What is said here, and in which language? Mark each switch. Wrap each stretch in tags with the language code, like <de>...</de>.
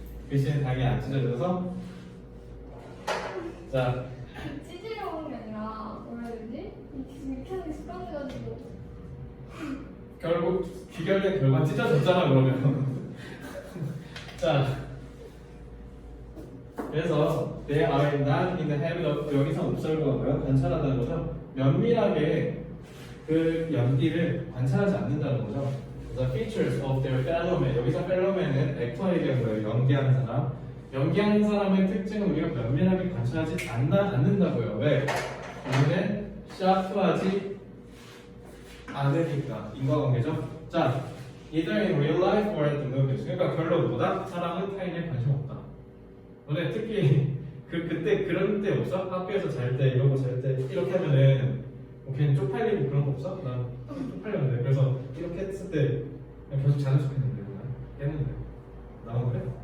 <ko>글씨는 당연히 안 찢어져서. 자 찢으려고 하는 게 아니라 뭐라 해야 되지? 이렇게 하는 게 습관돼가지고 결국 귀결된 결과 찢어졌잖아 그러면. 자 그래서</ko> <en>they are not in the habit of,</en> <ko>여기서 observe가 뭐야? 관찰하다는 거죠. 면밀하게 그 연기를 관찰하지 않는다는 거죠.</ko> <en>The features of their fellowman,</en> <ko>여기서 fellowman은 액터에 얘기한 거예요. 연기하는 사람. 연기하는 사람의 특징은 우리가 면밀하게 관찰하지 않는다고요. 왜? 우리는 샤프하지 않으니까. 인과관계죠.</ko> <en>자, either in real life or at the movies.</en> <ko>그러니까 별로 뭐다? 사람은 타인에 관심 없다. 너네 특히 그때 그런 때 없어? 학교에서 잘 때 이러고 잘 때 이렇게 하면은 뭐 괜히 쪽팔리고 그런 거 없어? 난 쪽팔렸는데. 그래서 이렇게 했을 때 그냥 계속 자는 척했는데 그냥 했는데 나만 그래?</ko>